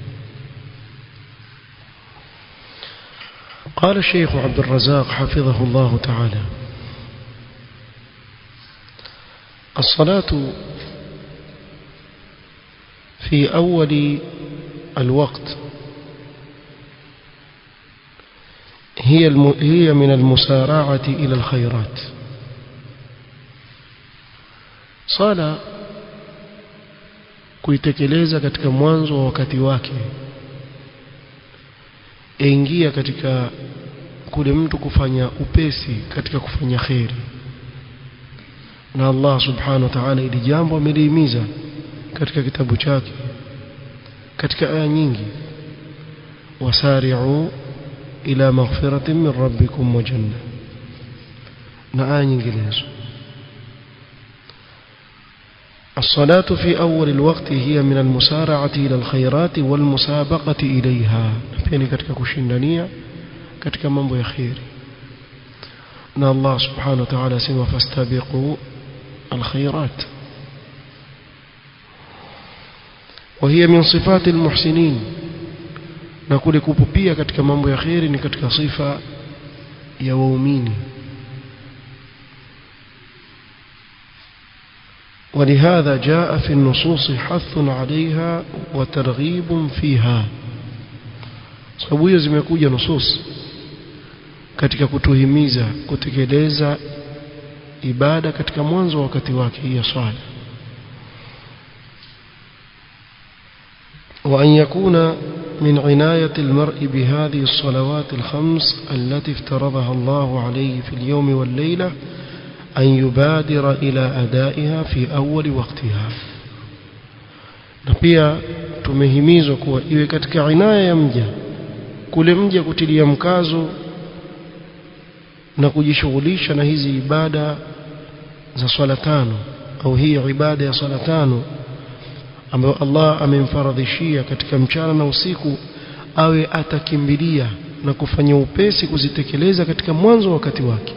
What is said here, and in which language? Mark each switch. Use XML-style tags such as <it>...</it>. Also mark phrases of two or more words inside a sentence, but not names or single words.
<ar>قال الشيخ عبد الرزاق حفظه الله تعالى: الصلاة في أول الوقت هي من المسارعة إلى الخيرات.</ar> <sw>صلاة kuitekeleza katika mwanzo wa wakati wake ingia katika kule mtu kufanya upesi katika kufanya khairi, na</sw> <ar>الله سبحانه وتعالى</ar> <sw>ili jambo amelihimiza katika kitabu chake katika aya nyingi:</sw> <ar>وسارعوا إلى مغفرة من ربكم وجنة,</ar> <sw>na aya nyinginezo.</sw> <ar>الصلاة في أول الوقت هي من المسارعة إلى الخيرات والمسابقة إليها، يعني</ar> <sw>katika kushindania katika mambo ya khairi. Na</sw> <ar>الله سبحانه وتعالى</ar> <sw>sema:</sw> <ar>فاستبقوا الخيرات. وهي من صفات المحسنين،</ar> <sw>na kule kupupia katika mambo ya khairi ni katika sifa ya waumini.</sw> <ar>ولهذا جاء في النصوص حث عليها وترغيب فيها.</ar> <sw>sababu hiyo zimekuja nusus katika kutuhimiza kutekeleza ibada katika mwanzo wa wakati wake ya swala,</sw> <ar>وأن يكون من عناية المرء بهذه الصلوات الخمس التي افترضها الله عليه في اليوم والليلة أن يبادر إلى أدائها في أول وقتها.</ar> <sw>na pia tumehimizwa kuwa iwe katika inaya ya mja, kule mja kutilia mkazo na kujishughulisha na hizi ibada za swala tano, au hii ibada ya swala tano ambayo Allah amemfaradhishia katika mchana na usiku, awe atakimbilia na kufanya upesi kuzitekeleza katika mwanzo wa wakati wake.</sw>